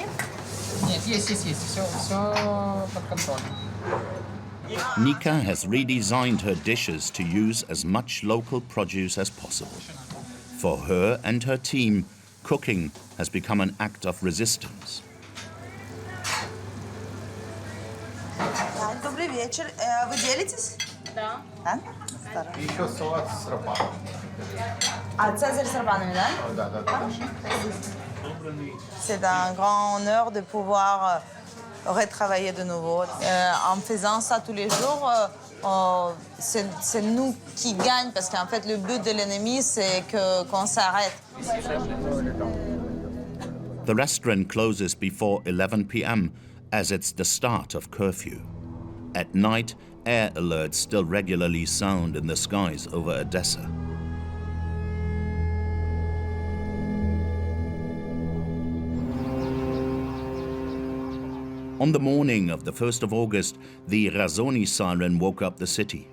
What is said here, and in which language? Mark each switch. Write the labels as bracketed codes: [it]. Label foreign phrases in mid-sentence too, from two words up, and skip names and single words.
[ru] Нет, есть. Все под контролем. [en] Nika has redesigned her dishes to use as much local produce as possible. For her and her team, cooking has become an act of resistance. [ru] Добрый вечер. Вы делитесь? Да. Да? И еще салат с рапаном. А цезарь с рабанами, да? Да. [fr] C'est un grand honneur de pouvoir retravailler de nouveau. En faisant ça tous les jours, c'est nous qui gagnons parce qu'en fait, le but de l'ennemi, c'est qu'on s'arrête. [en] The restaurant closes before 11 p.m. as it's the start of curfew. At night, air alerts still regularly sound in the skies over Odessa. On the morning of the 1st of August, the Razoni siren woke up the city.